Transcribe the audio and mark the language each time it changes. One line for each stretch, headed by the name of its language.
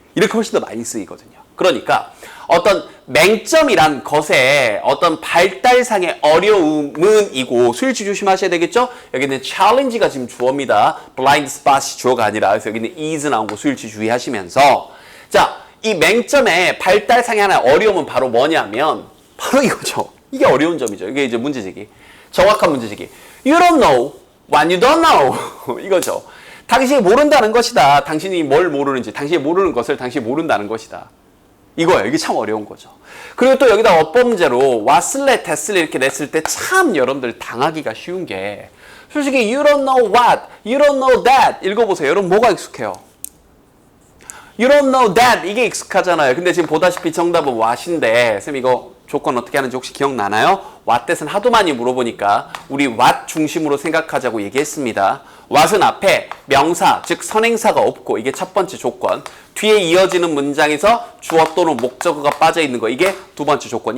Korean: 이렇게 훨씬 더 많이 쓰이거든요. 그러니까 어떤 맹점이란 것에 어떤 발달상의 어려움은 이고, 수일치 조심하셔야 되겠죠? 여기는 challenge가 지금 주어입니다. blind spot이 주어가 아니라, 그래서 여기는 is 나온 거 수일치 주의하시면서, 자, 이 맹점의 발달상의 하나의 어려움은 바로 뭐냐면 바로 이거죠. 이게 어려운 점이죠. 이게 이제 문제제기, 정확한 문제제기.
English: You don't know what you don't know.
Korean: 이거죠. 당신이 모른다는 것이다. 당신이 뭘 모르는지, 당신이 모르는 것을 당신이 모른다는 것이다. 이거예요. 이게 참 어려운 거죠. 그리고 또 여기다 어법 문제로 was래, that래 이렇게 냈을 때 참 여러분들 당하기가 쉬운 게, 솔직히
English: you don't know what, you don't know that
Korean: 읽어보세요. 여러분 뭐가 익숙해요?
English: You don't know that,
Korean: 이게 익숙하잖아요. 근데 지금 보다시피 정답은 what인데, 쌤 이거 조건 어떻게 하는지 혹시 기억나나요? what that은 하도 많이 물어보니까 우리 what 중심으로 생각하자고 얘기했습니다. what은 앞에 명사, 즉 선행사가 없고, 이게 첫 번째 조건. 뒤에 이어지는 문장에서 주어 또는 목적어가 빠져 있는 거, 이게 두 번째 조건.